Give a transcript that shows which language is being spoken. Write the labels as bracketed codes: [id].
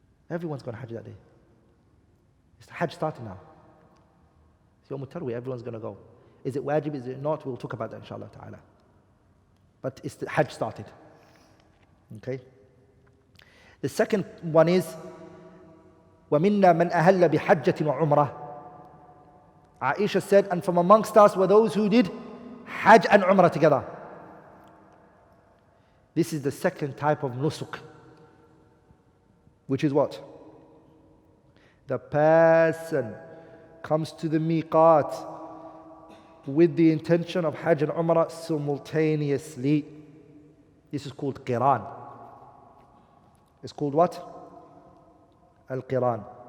[en] Everyone's going to Hajj that day. It's Hajj starting now. It's Yawm Tarwiyah, everyone's going to go. Is it wajib, is it not? We'll talk about that inshallah ta'ala. But it's the Hajj started. Okay? The second one is, [ar] وَمِنَّا مَنْ أَهَلَّ بِحَجَّةٍ وَعُمْرَةٍ. [en] Aisha said, and from amongst us were those who did Hajj and Umrah together. This is the second type of nusuk. Which is what? The person comes to the miqat with the intention of Hajj and Umrah simultaneously. This is called qiran. It's called what? Al-qiran.